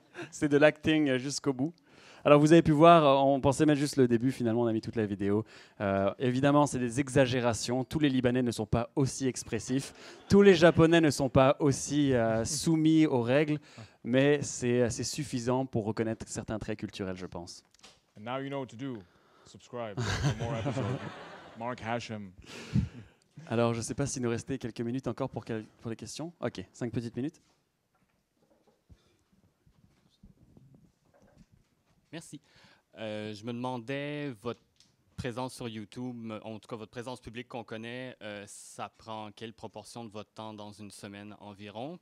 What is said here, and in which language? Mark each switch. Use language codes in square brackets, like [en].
[fr] C'est de l'acting jusqu'au bout. Alors, vous avez pu voir, on pensait mettre juste le début, finalement, on a mis toute la vidéo. Évidemment, c'est des exagérations. Tous les Libanais ne sont pas aussi expressifs. Tous les Japonais ne sont pas aussi soumis aux règles. Mais c'est suffisant pour reconnaître certains traits culturels, je pense. [en] And now you know what to do. Subscribe for more episodes. Mark Hashem. [fr] Alors, je ne sais pas s'il nous restait quelques minutes encore pour les questions. OK, 5 petites minutes. Merci. Je me demandais, votre présence sur YouTube, en tout cas votre présence publique qu'on connaît, ça prend quelle proportion de votre temps dans une semaine environ?